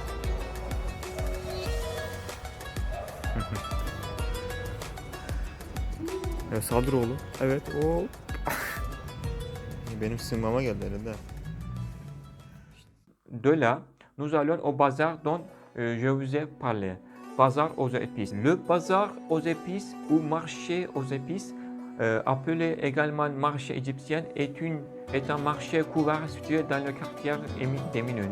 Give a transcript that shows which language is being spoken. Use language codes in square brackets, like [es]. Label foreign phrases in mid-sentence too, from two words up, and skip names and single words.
[tr] Evet, saldır oğlum. Evet. O. Benim sığınmama geldi herhalde. [fr] De là, nous allons au bazar dont je vous ai parlé. Bazar aux épices. Le bazar aux épices ou marché aux épices, appelé également marché égyptien, est un marché couvert situé dans le quartier d'Eminönü.